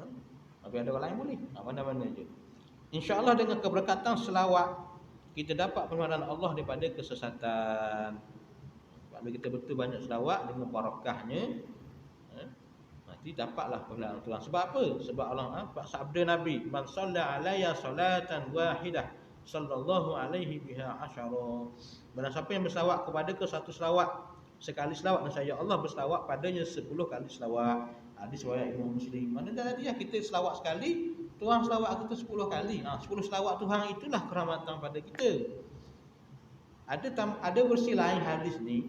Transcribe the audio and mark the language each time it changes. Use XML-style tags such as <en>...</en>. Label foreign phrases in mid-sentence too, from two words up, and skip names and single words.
<ms>Tapi ada orang lain boleh. Mana-mana je. InsyaAllah dengan keberkatan selawat kita dapat pertolongan Allah daripada kesesatan. Kalau kita betul banyak selawat dengan barakahnya, nanti dapatlah pertolongan Tuhan. Sebab apa? Sebab Allah sabda Nabi,</ms> <ar>"من صلى علي صلاة واحدة صلى الله عليه بها عشرا."</ar> <ms>Barang siapa yang berselawat kepada ke satu selawat, sekali selawat, dan saya Allah berselawat padanya 10 kali selawat. Hadis riwayat Imam Muslim. Mana tadi kita selawat sekali, Tuhan selawat kita 10 kali. 10 selawat Tuhan itulah kerahmatan pada kita. Ada versi lain hadis ni.</ms>